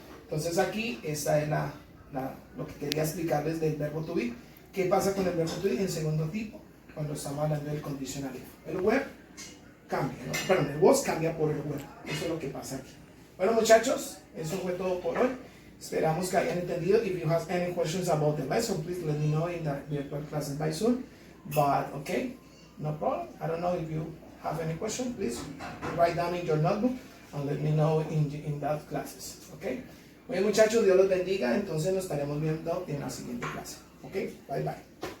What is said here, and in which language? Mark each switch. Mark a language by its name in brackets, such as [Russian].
[Spanish] Entonces aquí esta es lo que quería explicarles del verbo to be. ¿Qué pasa con el verbo to be en segundo tipo? Cuando estamos hablando del condicional if. El were cambia, ¿no? Perdón, el was cambia por el were. Eso es lo que pasa aquí. Bueno, muchachos, eso fue todo por hoy. Esperamos que hayan entendido. [English] If you have any questions about the lesson, please let me know in the virtual classes by Zoom. But okay, no problem. I don't know if you have any question, please write down in your notebook and let me know in that classes. [Spanish] Okay. Bueno, muchachos, Dios los bendiga. Entonces nos estaremos viendo en la siguiente clase. Ok, bye bye.